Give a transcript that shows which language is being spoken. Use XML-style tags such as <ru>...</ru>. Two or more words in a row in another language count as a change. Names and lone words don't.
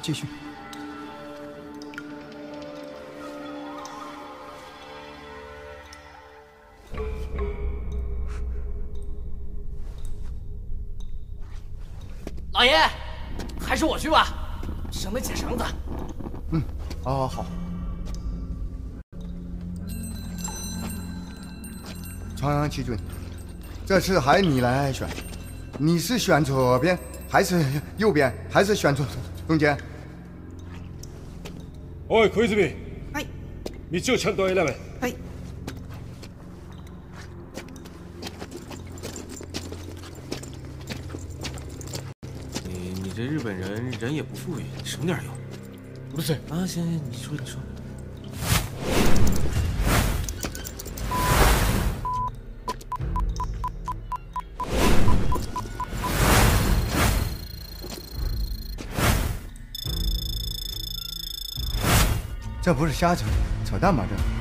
<zh>老爷，还是我去吧，省得解绳子。哦，好。传奇君，这次还你来选，你是选左边还是右边，还是选中间？</zh> <ja>おい、小泉。はい。道をちゃんと選べ。はい。</ja> <zh>你这日本人也不富裕，省点油。不是啊，行，你说。这不是瞎扯淡吗？这。</zh>